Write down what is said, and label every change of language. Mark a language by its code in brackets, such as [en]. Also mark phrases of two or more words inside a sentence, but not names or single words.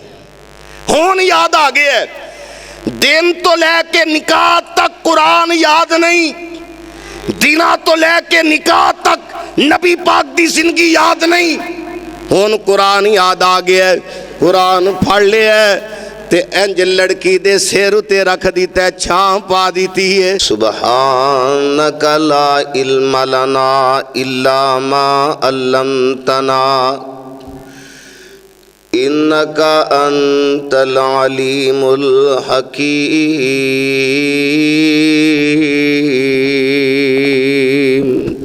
[pa] ہن یاد آ گیا، دن تو لیکے نکاح تک قرآن یاد نہیں، دنا تو لیکے نکاح تک نبی پاک کی زندگی یاد نہیں. ہن قرآن یاد آ گیا، قرآن پھڑ لیا تے انج لڑکی دے سر اتے رکھ دتا، چھاں پا دی ہے. [ar] سبحانك لا علم لنا إلا ما علمتنا إنك أنت العليم الحكيم.